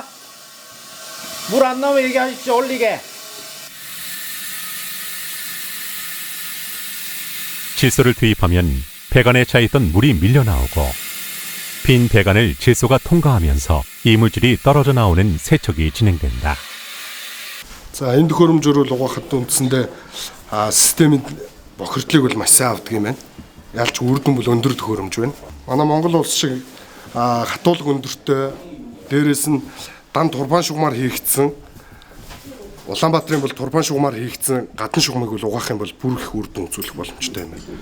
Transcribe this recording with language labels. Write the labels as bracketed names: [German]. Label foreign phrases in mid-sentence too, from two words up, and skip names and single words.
[Korean] 물 안 나오면 얘기하십시오. 올리게. 질소를 투입하면 배관에 차있던 물이 밀려나오고 빈 배관을 질소가 통과하면서 이물질이 떨어져 나오는 세척이 진행된다. [Mongolian] За энэ төхөөрөмжөөр угаахад үндсэндээ системийн бохирдлыг бол маш сайн авдаг юм байна. Ялч үр дүн бол өндөр төхөөрөмж байна. Манай Монгол улс шиг хатуулга өндөртэй дээрээс нь дан турбан шугамар хийгдсэн Улаанбаатарын бол турбан шугамар хийгдсэн гадны шугамыг бол угаах юм бол бүр их үр дүн үзүүлэх боломжтой юм байна.